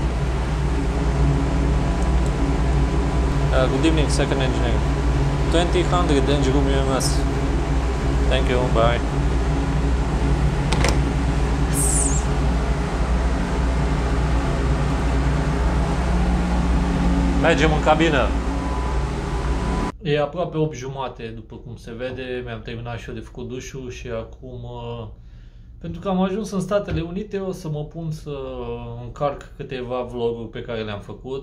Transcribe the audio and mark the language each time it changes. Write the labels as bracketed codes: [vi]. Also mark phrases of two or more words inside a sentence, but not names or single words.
[en] Good evening, second engineer. 2000 engine room UMS. Thank you, bye. [ro] Mergem în cabină. E aproape 8:30, după cum se vede. Mi-am terminat și eu de făcut dușul și acum, pentru că am ajuns în Statele Unite, o să mă pun să încarc câteva vloguri pe care le-am făcut.